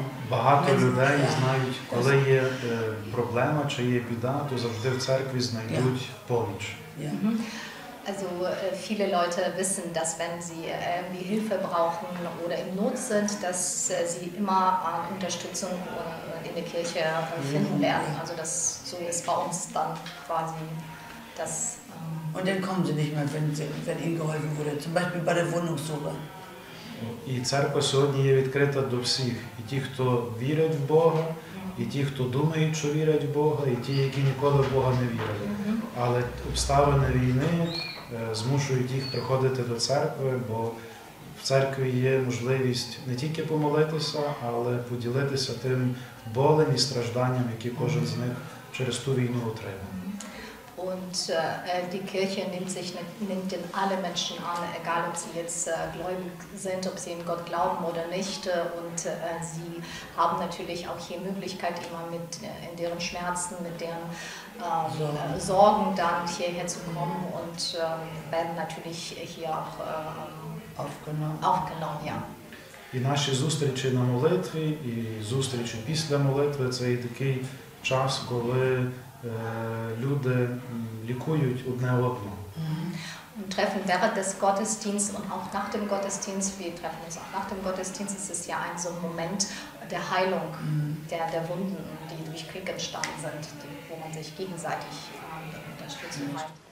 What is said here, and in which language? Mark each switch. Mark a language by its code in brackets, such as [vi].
[uk] Багато людей знають, коли є проблема чи є біда, то завжди в церкві знайдуть поміч. [de] Also viele Leute wissen, dass wenn sie irgendwie Hilfe brauchen oder in Not sind, dass sie immer Unterstützung in der Kirche finden werden. Also das so ist bei uns dann quasi das. Und dann kommen sie nicht mehr, wenn ihnen geholfen wurde, zum Beispiel bei der Wohnungssuche. [uk] І церква сьогодні є відкрита до всіх. І ті, хто вірять в Бога, і ті, хто думають, що вірять в Бога, і ті, які ніколи в Бога не вірили. Але обставини війни змушують їх приходити до церкви, бо в церкві є можливість не тільки помолитися, але поділитися тим болем і стражданням, які кожен з них через ту війну отримав. [de] Und die Kirche nimmt in alle Menschen an, egal ob sie jetzt gläubig sind, ob sie in Gott glauben oder nicht. Und sie haben natürlich auch hier Möglichkeit, immer in deren Schmerzen, mit deren Sorgen dann hierher zu kommen und werden natürlich hier auch aufgenommen. Ja. [uk] І наші зустрічі на молитві, і зустрічі після молитви – це і такий час, коли люди лікують одне одного. [de] Und treffen während des Gottesdienstes und auch nach dem Gottesdienst, wir treffen uns auch nach dem Gottesdienst, es ist ja ein so ein Moment der Heilung, der Wunden, die durch Krieg entstanden sind, wo man sich gegenseitig unterstützen kann.